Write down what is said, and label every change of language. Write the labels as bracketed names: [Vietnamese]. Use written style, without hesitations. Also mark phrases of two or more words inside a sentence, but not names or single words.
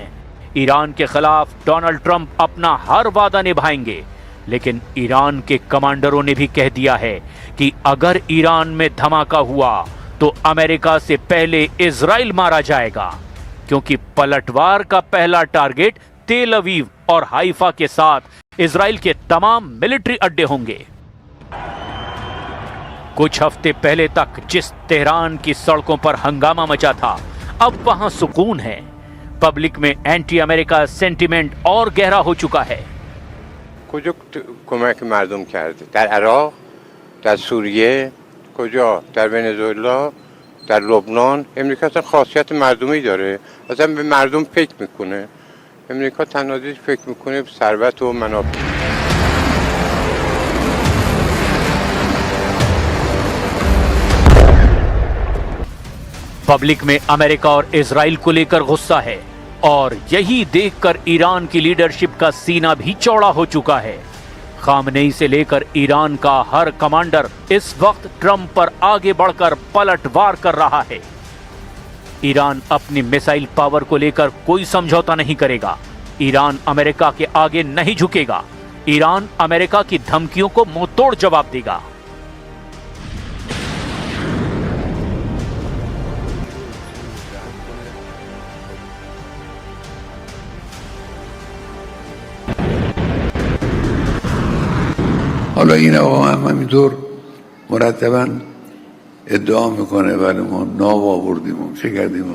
[Hindi] ईरान के खिलाफ डोनाल्ड ट्रंप अपना हर वादा निभाएंगे, लेकिन ईरान के कमांडरों ने भी कह दिया है कि अगर ईरान में धमाका हुआ तो अमेरिका से पहले इजराइल मारा जाएगा, क्योंकि पलटवार का पहला टारगेट तेल अवीव और हाइफा के साथ इजराइल के तमाम मिलिट्री अड्डे होंगे। कुछ हफ्ते पहले तक जिस तेहरान की सड़कों पर हंगामा मचा था, अब वहां सुकून है। पब्लिक में [English] anti America sentiment [Hindi] और गहरा हो चुका है। [Persian] کجا کمک مردم کرده؟ در عراق، در سوریه، کجا؟ در ونزوئلا، در لبنان. امریکا اصلا خاصیت مردمی داره. اصلا به مردم فکر میکنه. امریکا تنها چیزی فکر میکنه به ثروت و منافع. [Hindi] पब्लिक में अमेरिका और इजराइल को लेकर गुस्सा है और यही देखकर ईरान की लीडरशिप का सीना भी चौड़ा हो चुका है। खामनेई से लेकर ईरान का हर कमांडर इस वक्त ट्रंप पर आगे बढ़कर पलटवार कर रहा है। ईरान अपनी मिसाइल पावर को लेकर कोई समझौता नहीं करेगा। ईरान अमेरिका के आगे नहीं झुकेगा। ईरान अमेरिका की धमकियों को मुंहतोड़ जवाब देगा। [Persian] حالا این آقا هم همینطور مرتبا ادعا میکنه ولی ما ناب آوردیم چه کردیم.